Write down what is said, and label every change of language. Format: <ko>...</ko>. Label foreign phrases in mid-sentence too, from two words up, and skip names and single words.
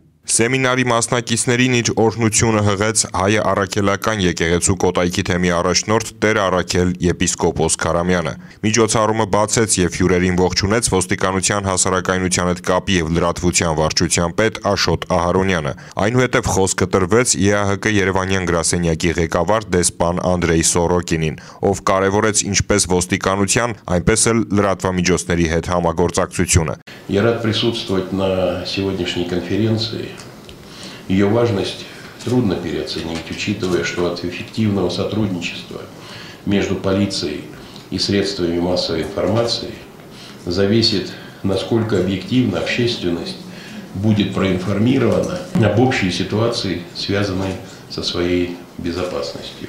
<hy>Սեմինարի մասնակիցներին իր օրհնությունը հղեց Հայ առաքելական եկեղեցու Կոտայքի թեմի առաջնորդ Տեր Առաքել եպիսկոպոս Քարամյանը։ Միջոցառումը բացեց եւ հյուրերին ողջունեց ոստիկանության հասարակայնության հետ կապի եւ լրատվության վարչության պետ Աշոտ Ահարոնյանը։ Այնուհետև խոսքը տրվեց ԵԱՀԿ Երևանյան գրասենյակի ղեկավար դեսպան Անդրեյ Սորոկինին, ով կարևորեց ինչպես ոստիկանության, այնպես էլ լրատվամիջոցների հետ համագործակցությունը։</hy> <ru>Я рад присутствовать на сегодняшней конференции. Ее важность трудно переоценить, учитывая, что от эффективного сотрудничества между полицией и средствами массовой информации зависит, насколько объективно общественность будет проинформирована об общей ситуации, связанной со своей безопасностью.</ru>